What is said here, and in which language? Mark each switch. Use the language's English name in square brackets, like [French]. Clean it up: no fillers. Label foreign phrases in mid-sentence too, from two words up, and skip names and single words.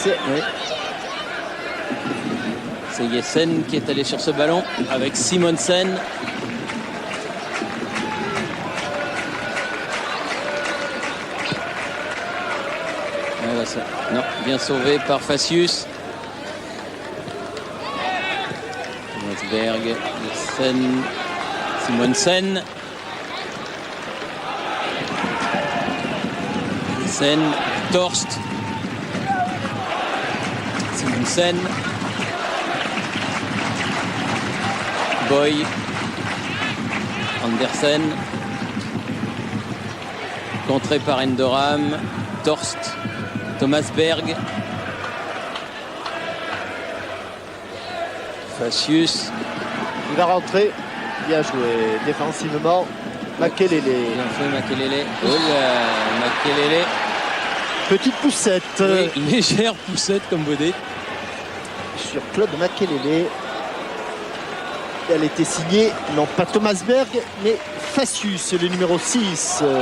[French] Oui. C'est Jessen qui est allé sur ce ballon avec Simonsen. Ouais, ça. Non, bien sauvé par Facius. Rosberg, Jessen, Simonsen. Jessen, Torst. Simonsen. Boy, Andersen, contré par Endoram, Torst, Thomas Berg, Facius. Il va rentrer. Bien joué défensivement. Makelele. Bien fait Makelele. Oh là, Makelele. Petite poussette Oui, légère poussette comme vous dites. sur Claude Makelele. Elle était signée, non pas Thomas Berg, mais Facius, le numéro 6.